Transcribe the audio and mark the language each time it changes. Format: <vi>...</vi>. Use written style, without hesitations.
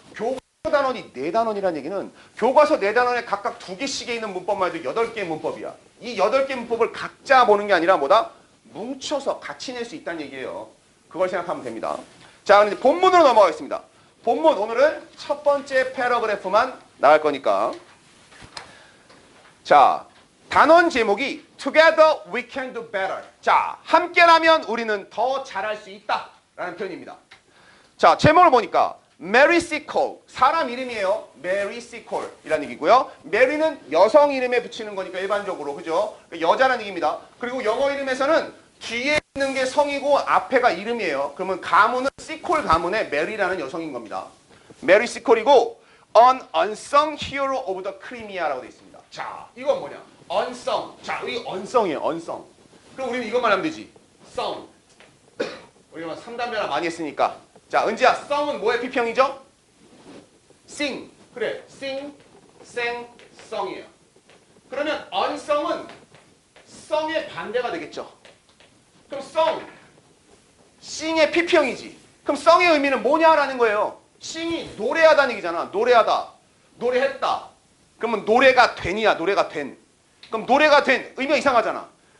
<ko>교과서 단원이 4단원이라는 얘기는 교과서 4단원에 각각 2개씩에 있는 문법만 해도 8개의 문법이야. 이 8개 문법을 각자 보는 게 아니라 뭐다? 뭉쳐서 같이 낼 수 있다는 얘기예요. 그걸 생각하면 됩니다. 자, 이제 본문으로 넘어가겠습니다. 본문 오늘은 첫 번째 패러그래프만 나갈 거니까. 자, 단원 제목이</ko> <en>Together we can do better.</en> <ko>자, 함께라면 우리는 더 잘할 수 있다 라는 표현입니다. 자, 제목을 보니까 Mary Seacole, 사람 이름이에요. Mary Seacole 이라는 얘기고요. Mary는 여성 이름에 붙이는 거니까 일반적으로, 그죠? 여자라는 얘기입니다. 그리고 영어 이름에서는 뒤에 있는 게 성이고 앞에가 이름이에요. 그러면 가문은 Seacole 가문의 Mary라는 여성인 겁니다. Mary Seacole이고</ko> <en>An unsung hero of the Crimea</en> <ko>라고 되어 있습니다. 자, 이건 뭐냐? unsung. 자, 이 unsung이에요. unsung. 그럼 우리는 이것만 하면 되지.</ko> <en>song.</en> <ko>우리가 3단변화 많이 했으니까. 자, 은지야, song은 뭐의 피평이죠?</ko> <en>sing.</en> <ko>그래, sing, sang, song이에요. 그러면 unsung은 song의 반대가 되겠죠. 그럼 song, sing의 피평이지. 그럼 song의 의미는 뭐냐라는 거예요. sing이 노래하다는 얘기잖아. 노래하다, 노래했다. 그러면 노래가 된이야, 노래가 된. 그럼 노래가 된, 의미가 이상하잖아.</ko>